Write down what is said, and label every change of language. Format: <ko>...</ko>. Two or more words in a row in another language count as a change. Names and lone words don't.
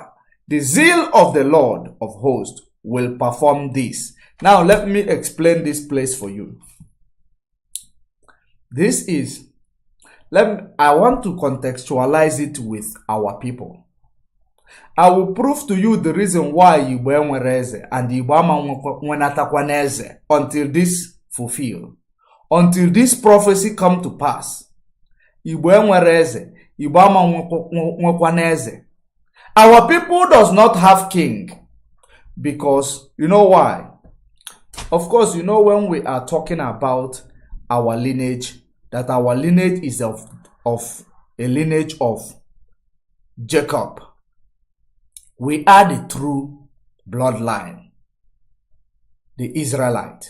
<en>The zeal of the Lord of hosts will perform this." Now let me explain this place for you. I want to contextualize it with our people. I will prove to you the reason why</en> <ig>Igbo enwere eze</ig> <en>and</en> <ig>Igbo ama nwenatakwana eze</ig> <en>until this fulfill. Until this prophecy come to pass.</en> <ig>Igbo enwere eze, Igbo ama nwekwana eze.</ig> <en>Our people does not have king. Because, you know why? Of course, you know when we are talking about our lineage, that our lineage is of a lineage of Jacob. We are the true bloodline, the Israelite.</en>